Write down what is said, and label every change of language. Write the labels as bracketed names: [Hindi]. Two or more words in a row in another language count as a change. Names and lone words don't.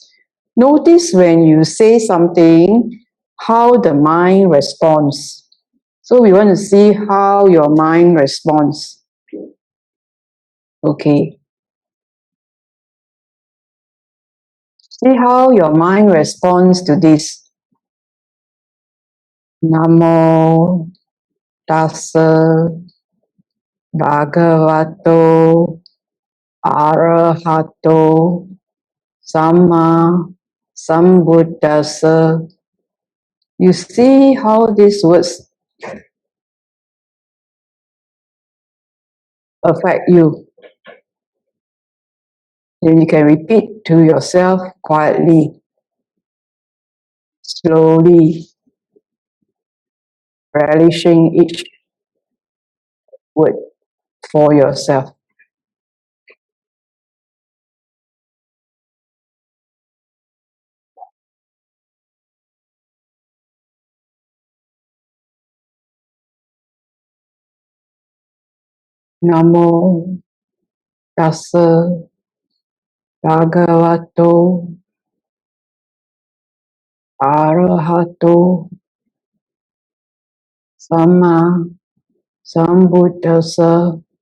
[English] Notice when you say something, how the mind responds. So we want to see how your mind responds. Okay. See how your mind responds to this. [Pali] Namo tassa bhagavato arahato samma sambuddhassa. [English] You see how these words affect you. Then you can repeat to yourself quietly, slowly, relishing each word for yourself. [Pali] Namo tassa bhagavato arahato samma sambuddhassa.